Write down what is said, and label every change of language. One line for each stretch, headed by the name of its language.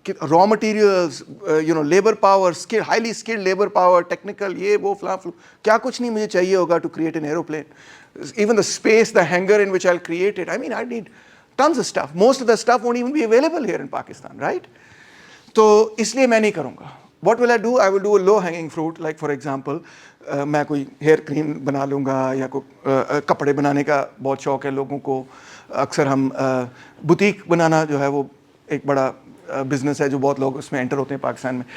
English: raw materials, labour power, highly skilled labour power, technical,
Urdu: یہ وہ فلاں کیا کچھ نہیں مجھے چاہیے ہوگا
English: To create an aeroplane. Even the space, the hangar in which I will create it, I need tons of stuff. Most of the stuff won't even be available here in Pakistan, right?
Urdu: تو اس لیے میں نہیں کروں گا.
English: what will I do, I will do a low hanging fruit,
Urdu: like for example میں کوئی hair cream بنا لوں گا, یا کوئی کپڑے بنانے کا بہت شوق ہے لوگوں کو. اکثر ہم بوتیک بنانا جو ہے وہ ایک بڑا بزنس ہے جو بہت لوگ اس میں انٹر ہوتے ہیں پاکستان میں.